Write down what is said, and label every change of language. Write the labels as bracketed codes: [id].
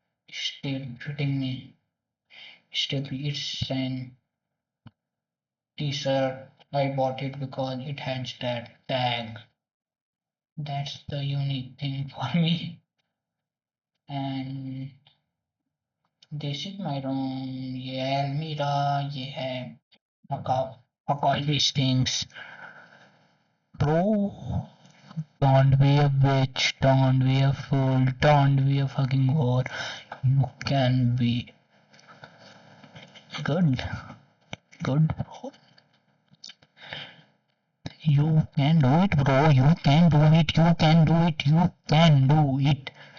[en] Still fitting me. Still, it's an t-shirt. I bought it because it has that tag. That's the unique thing for me. And this is my room. [hi] ये है अलमीरा, ये है [en] fuck all these things. Bro, don't be a bitch, don't be a fool, don't be a fucking whore. You can be good, good bro. You can do it, bro. You can do it, you can do it, you can do it.